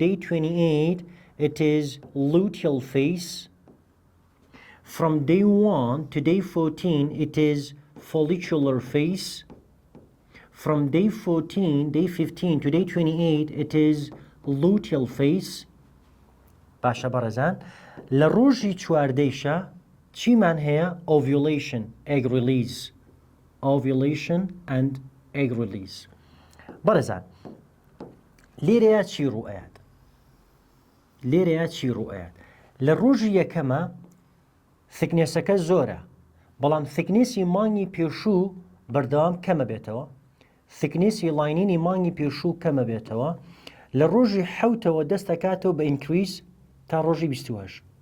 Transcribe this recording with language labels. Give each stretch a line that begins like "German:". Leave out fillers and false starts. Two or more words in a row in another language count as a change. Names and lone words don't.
English: day 28 it is luteal phase from day 1 to day 14 it is follicular phase from day 14, day 15 to day 28 it is luteal phase
Central Kurdish: باشە بەڕێزان لە ڕۆژی چواردەیشە چیمان هەیە
English: ovulation egg release ovulation and egg release
Central Kurdish: بەڕێزان لێرەیە چی ڕوئەیەت لە ڕۆژی یەکەمە ثکنێسەکە زۆرە بەڵام ثکنێسی مانگی پێشوو بەردەوام کەمە بێتەوە ثکنێسی لاینینی مانگی پێشوو کەمە بێتەوە لە ڕۆژی حوتەوە دەست دەکاتەوە بە ئینکریز تا ڕۆژی 28